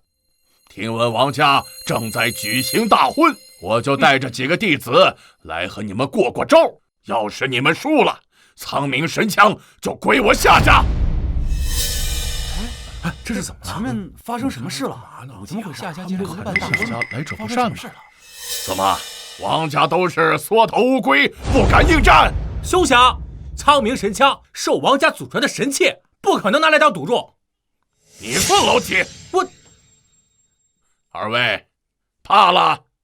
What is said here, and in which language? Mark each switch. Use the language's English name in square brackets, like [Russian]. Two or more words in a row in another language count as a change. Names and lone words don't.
[Chinese] 聽聞王家正在舉行大婚，我就帶着幾個弟子來和你們過過招。要是你們輸了，蒼冥神槍就歸我夏家。哎，这是怎么了？前面發生什麼事了？怎麼會夏家竟然辦大婚？來者不善呢？怎麼，王家都是縮頭烏龜，不敢應戰？休想！蒼冥神槍是我王家祖傳的神器，不可能拿來當賭注。你算老幾？我，二位，怕了？